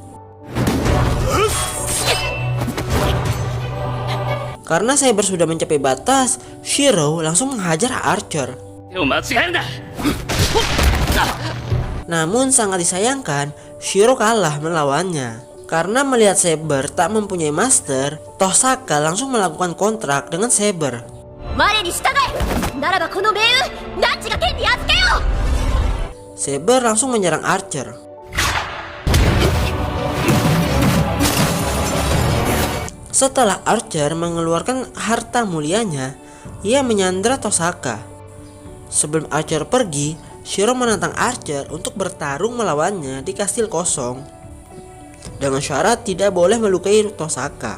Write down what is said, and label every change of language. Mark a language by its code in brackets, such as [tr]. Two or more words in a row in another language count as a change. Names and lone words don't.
[id] Karena Saber sudah mencapai batas, Shiro langsung menghajar Archer. Namun sangat disayangkan, Shiro kalah melawannya. Karena melihat Saber tak mempunyai master, Tosaka langsung melakukan kontrak dengan Saber. [ja] 我に従え。ならばこの命運ナッジが剣に預けよう。 [id] Saber langsung menyerang Archer. Setelah Archer mengeluarkan harta mulianya, ia menyandra Tosaka. Sebelum Archer pergi, Shiro menantang Archer untuk bertarung melawannya di kastil kosong dengan syarat tidak boleh melukai Tosaka.